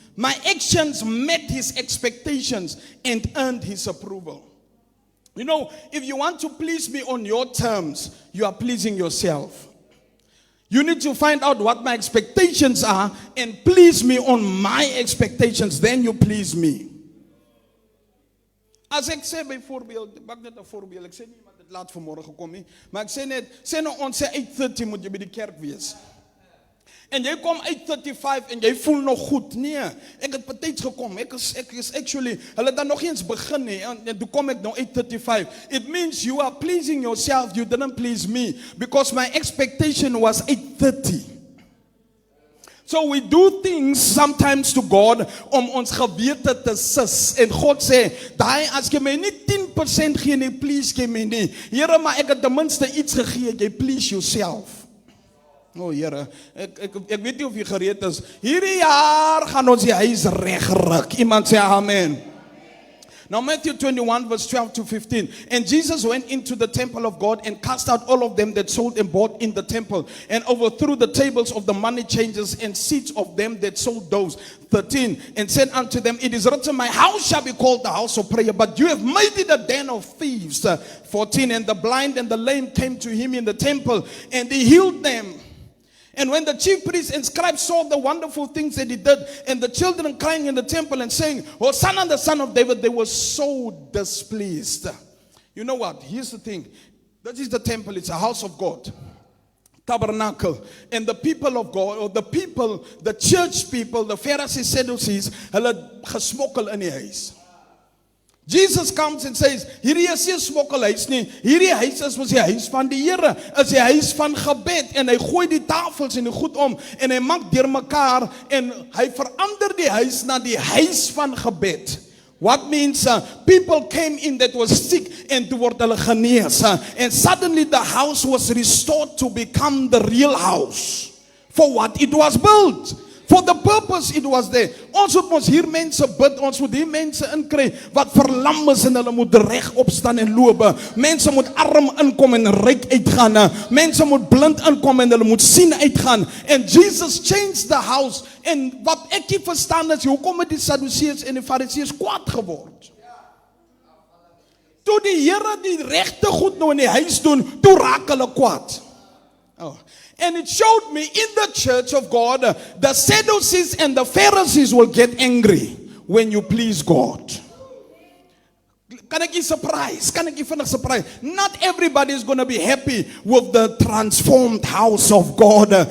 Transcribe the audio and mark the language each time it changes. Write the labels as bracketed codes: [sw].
[en] My actions met His expectations and earned His approval. You know, if you want to please me on your terms, you are pleasing yourself. You need to find out what my expectations are and please me on my expectations. Then you please me. [af] As ek sê byvoorbeeld, maak net 'n voorbeeld. Ek sê nie iemand het laat vanmôre gekom nie, maar ek sê net, sê nou ons sê 8:30 moet jy by die kerk wees. En jy kom 8:35 en jy voel nog goed. Nee, ek het betyds gekom. Ek is actually, hulle dan nog eens begin nie. En toe kom ek nou 8:35. [en] It means you are pleasing yourself. You didn't please me. Because my expectation was 8:30. So we do things sometimes to God [af] om ons gewete te sis. En God sê, daai as jy my nie 10% gee nie, please gee my nie. Here, maar ek het ten minste iets gegee. [en] Jy please yourself. [af] Oh Here, ek weet nie of jy gereed is. Hierdie jaar gaan ons die huis regryk. Iemand sê amen. [en] Now Matthew 21 verse 12 to 15. And Jesus went into the temple of God and cast out all of them that sold and bought in the temple, and overthrew the tables of the money changers and seats of them that sold doves. 13. And said unto them, it is written, my house shall be called the house of prayer, but you have made it a den of thieves. 14. And the blind and the lame came to him in the temple, and he healed them. And when the chief priests and scribes saw the wonderful things that he did, and the children crying in the temple and saying, Hosanna, the son of David, they were so displeased. You know what? Here's the thing. This is the temple. It's a house of God. Tabernacle. And the people of God, or the people, the church people, the Pharisees, Sadducees, [af] hulle gesmokkel in die huis. [en] Jesus comes and says, [af] hierdie is nie 'n smokkelhuis nie. Hierdie huis is die huis van die Here, is die huis van gebed. En hy gooi die tafels en die goed om en hy maak deurmekaar en hy verander die huis na die huis van gebed. [en] What means people came in that was sick and [af] word hulle genees. [en] And suddenly the house was restored to become the real house for what it was built. For the purpose it was there. [af] Ons moet ons hier mense bid, ons moet hier mense inkry wat verlam is en hulle moet reg opstaan en loop. Mense moet arm inkom en ryk uitgaan. Mense moet blind inkom en hulle moet sien uitgaan. [en] And Jesus changed the house. [af] En wat ek nie verstaan is, hoekom het die Sadduseërs en die Fariseërs kwaad geword? Toe die Here die regte goed nou in die huis doen, toe raak hulle kwaad. Oh. [en] And it showed me in the church of God, the Sadducees and the Pharisees will get angry when you please God. [af] Kan ek surprise? Kan ek vinnig surprise? [en] Not everybody is going to be happy with the transformed house of God.